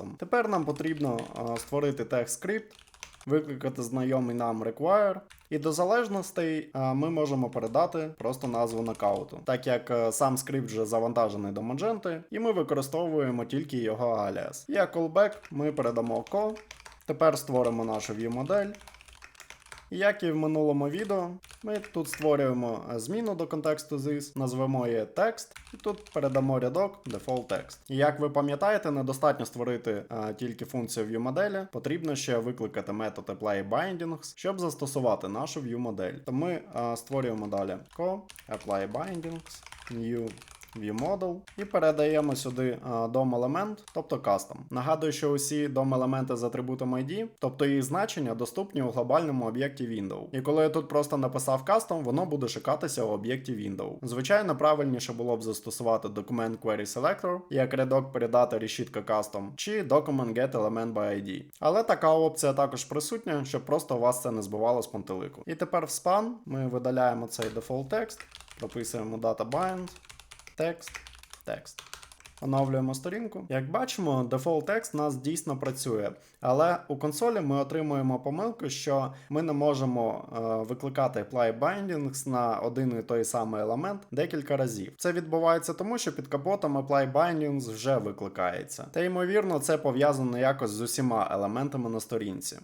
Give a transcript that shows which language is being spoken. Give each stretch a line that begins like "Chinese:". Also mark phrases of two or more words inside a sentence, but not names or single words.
Ukrainian: Тепер нам потрібно створити тег-скрипт, викликати знайомий нам require, і до залежностей ми можемо передати просто назву нокауту, так як сам скрипт вже завантажений до Magenta, і ми використовуємо тільки його аліас. Як callback ми передамо co. Тепер створимо нашу view-модель. Як і в минулому відео, ми тут створюємо зміну до контексту this, назвемо її text, і тут передамо рядок
English: default text.
Ukrainian: І як ви пам'ятаєте, недостатньо створити тільки функцію view-моделі, потрібно ще викликати метод applyBindings, щоб застосувати нашу view-модель. То ми створюємо далі co applyBindings,
English: new ViewModel
Ukrainian: і передаємо сюди DOM-елемент, тобто custom. Нагадую, що усі DOM-елементи з атрибутом ID, тобто їх значення, доступні у глобальному об'єкті Window. І коли я тут просто написав custom, воно буде шукатися у об'єкті Window. Звичайно, правильніше було б застосувати
English: Document Query Selector,
Ukrainian: як рядок передати решітка custom, чи
English: Document Get Element by ID.
Ukrainian: Але така опція також присутня, щоб просто у вас це не збивало з пантелику. І тепер в span ми видаляємо цей
English: default text,
Ukrainian: прописуємо
English: data-bind, text.
Ukrainian: Оновлюємо сторінку. Як бачимо,
English: default text
Ukrainian: у нас дійсно працює, але у консолі ми отримуємо помилку, що ми не можемо викликати applyBindings на один і той самий елемент декілька разів. Це відбувається тому, що під капотом applyBindings вже викликається. Та ймовірно, це пов'язано якось з усіма елементами на сторінці.